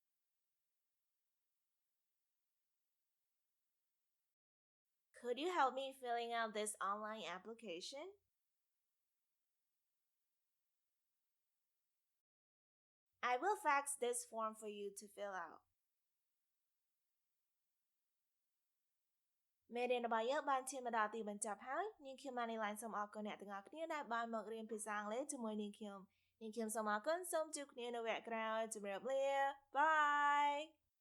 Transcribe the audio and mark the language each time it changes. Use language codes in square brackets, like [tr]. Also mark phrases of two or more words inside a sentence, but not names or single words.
[en] Could you help me filling out this online application? I will fax this form for you to fill out. [km] មេរៀនរបស់យើងបានឈានមកដល់ទីបញ្ចប់ហើយនាងខ្ញុំបាននេះឡើងសូមអរគុណអ្នកទាំងអស់គ្នាដែលបានមករៀនភាសាអង់គ្លេសជាមួយនាងខ្ញុំសូមអរគុណសូមជួបគ្នានៅវគ្គក្រោយជម្រាបលាបាយ